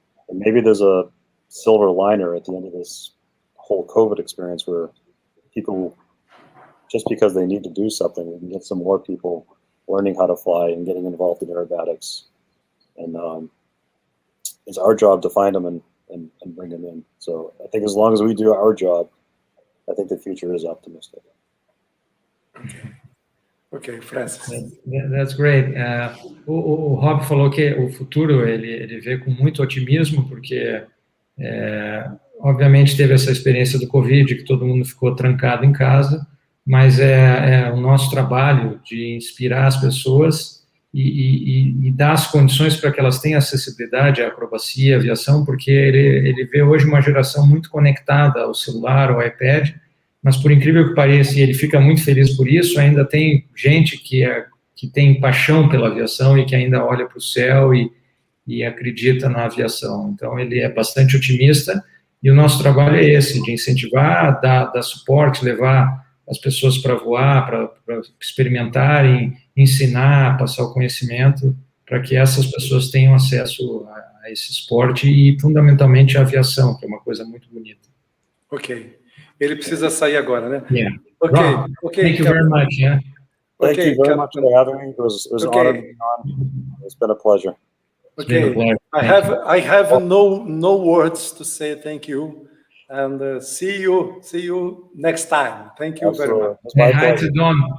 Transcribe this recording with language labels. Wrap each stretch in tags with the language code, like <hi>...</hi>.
<en>And maybe there's a silver liner at the end of this whole COVID experience where people, just because they need to do something, we can get some more people learning how to fly and getting involved in aerobatics. And it's our job to find them and bring them in. So I think as long as we do our job, I think the future is optimistic. Okay, Francis. That's great.</en> <pt>O Rob falou que o futuro ele vê com muito otimismo, porque obviamente teve essa experiência do Covid, que todo mundo ficou trancado em casa, mas é o nosso trabalho de inspirar as pessoas e dar as condições para que elas tenham acessibilidade à acrobacia, à aviação, porque ele vê hoje uma geração muito conectada ao celular, ao iPad, mas por incrível que pareça, e ele fica muito feliz por isso, ainda tem gente que tem paixão pela aviação e que ainda olha para o céu e acredita na aviação. Então, ele é bastante otimista, e o nosso trabalho é esse, de incentivar, dar suporte, levar as pessoas para voar, para experimentarem, ensinar, passar o conhecimento, para que essas pessoas tenham acesso a esse esporte e, fundamentalmente, a aviação, que é uma coisa muito bonita. Ok. Ele precisa sair agora, né?</pt> <en>Yeah. Okay. Rob, Okay. Thank you very much. Yeah. Thank you very much for having me. It was an honor to be on. It's been a pleasure. Okay. I have no words to say thank you, and see you next time. Thank you very much. Say hi to Don.</en>